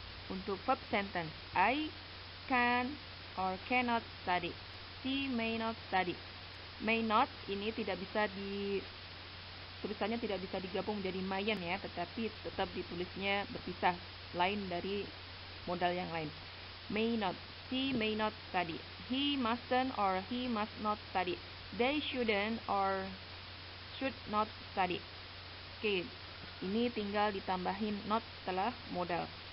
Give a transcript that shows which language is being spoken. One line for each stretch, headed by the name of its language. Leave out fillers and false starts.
Indonesian: Untuk
English: verb sentence, I can or cannot study. She may not study. May not
Indonesian: ini tidak bisa tulisannya tidak bisa digabung menjadi mayen ya, tetapi tetap ditulisnya berpisah, lain dari modal yang lain.
English: May not. She may not study. He mustn't or he must not study. They shouldn't or should not study.
Indonesian: Oke, ini tinggal ditambahin not setelah modal.